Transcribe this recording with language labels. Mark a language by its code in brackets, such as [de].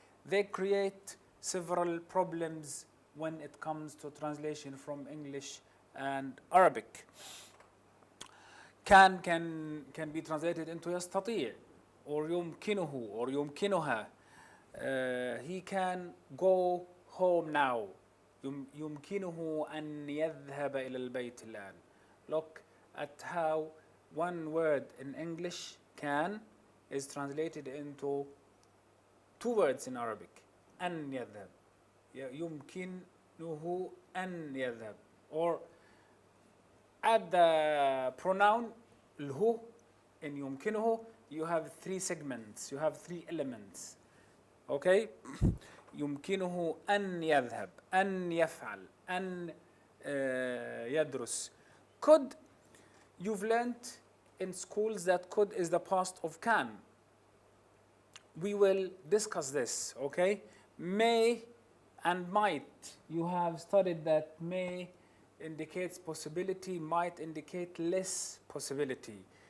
[en] They create several problems when it comes to translation from English and Arabic. can be translated into يستطيع or يمكنه or يمكنها. He can go home now. [ar] يمكنه أن يذهب إلى البيت الآن. [en] Look at how one word in English can is translated into two words in Arabic. [ar] أن يذهب. يمكنه أن يذهب. [en] Or add the pronoun الهو in يمكنه, you have three segments, you have three elements. Okay? [ar] يمكنه أن يذهب, أن يفعل, أن يدرس. [en] Could, you've learned in schools that could is the past of can. We will discuss this, okay? May and might, you have studied that may indicates possibility, might indicate less possibility.